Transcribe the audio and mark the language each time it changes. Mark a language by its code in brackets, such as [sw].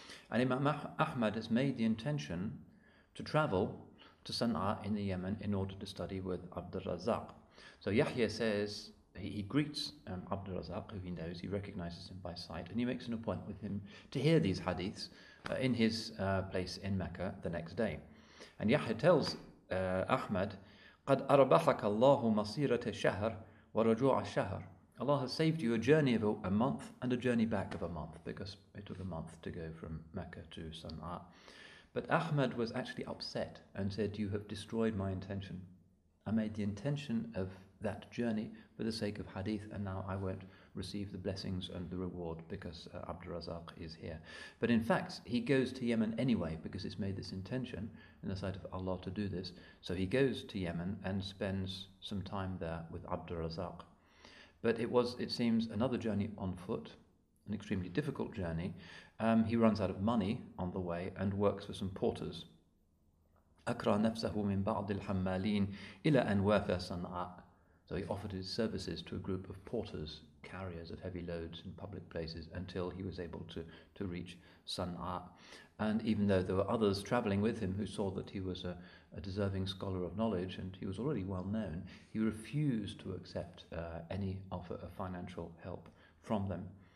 [en] And Imam Ahmad has made the intention to travel to Sana'a in the Yemen in order to study with Abdul Razak. So Yahya says, he greets Abdul Razak, who he knows, he recognizes him by sight, and he makes an appointment with him to hear these hadiths in his place in Mecca the next day. And Yahya tells Ahmad, [ar] قَدْ أَرْبَحَكَ اللَّهُ مَصِيرَةَ الشَّهْرِ وَرَجُوعَ الشَّهْرِ. [en] Allah has saved you a journey of a month and a journey back of a month, because it took a month to go from Mecca to Sana'a. But Ahmad was actually upset and said, you have destroyed my intention. I made the intention of that journey for the sake of hadith, and now I won't receive the blessings and the reward because Abdul Razak is here. But in fact, he goes to Yemen anyway because it's made this intention in the sight of Allah to do this. So he goes to Yemen and spends some time there with Abdul Razak. But it seems, another journey on foot, an extremely difficult journey. He runs out of money on the way and works for some porters. [ar] أكره نفسه من بعض الحمالين إلى أن وافى صنعاء. [en] So he offered his services to a group of porters, carriers of heavy loads in public places, until he was able to reach Sana'a. And even though there were others travelling with him who saw that he was a deserving scholar of knowledge and he was already well known, he refused to accept any offer of financial help from them.